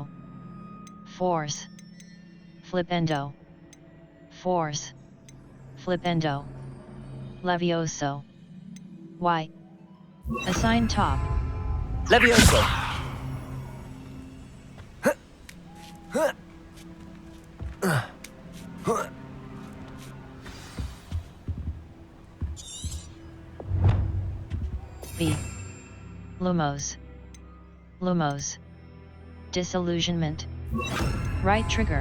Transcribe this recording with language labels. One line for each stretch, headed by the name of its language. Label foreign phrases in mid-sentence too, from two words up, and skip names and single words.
English: Force. Flipendo. Force. Flipendo. Levioso. Y. Assign top. Levioso. B. Lumos. Lumos. Disillusionment. Right trigger.